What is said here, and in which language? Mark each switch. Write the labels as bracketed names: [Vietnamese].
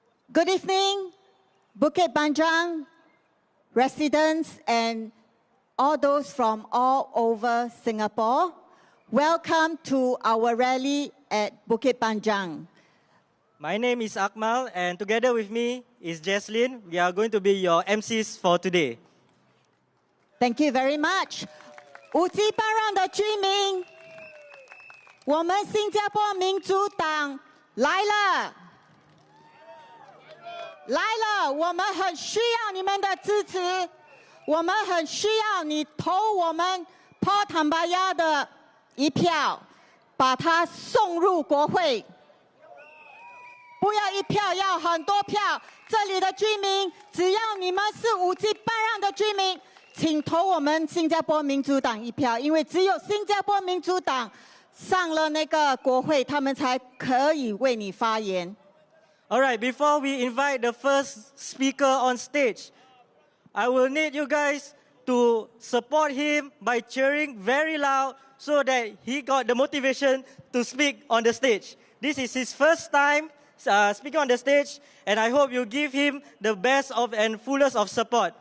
[English] Good evening, Bukit Panjang residents and all those from all over Singapore. Welcome to our rally at Bukit Panjang. My name is Akmal, and together with me is Jesslyn. We are going to be your MCs for today. Thank you very much. [Chinese] 武吉班让的居民，我们新加坡民主党来了，来了！我们很需要你们的支持，我们很需要你投我们 Paul Tambyah 的一票，把它送入国会。不要一票，要很多票。这里的居民，只要你们是武吉班让的居民，请投我们新加坡民主党一票，因为只有新加坡民主党上了那个国会，他们才可以为你发言。 [English] All right, before we invite the first speaker on stage, I will need you guys to support him by cheering very loud so that he got the motivation to speak on the stage. This is his first time speaking on the stage, and I hope you give him the best of and fullest of support.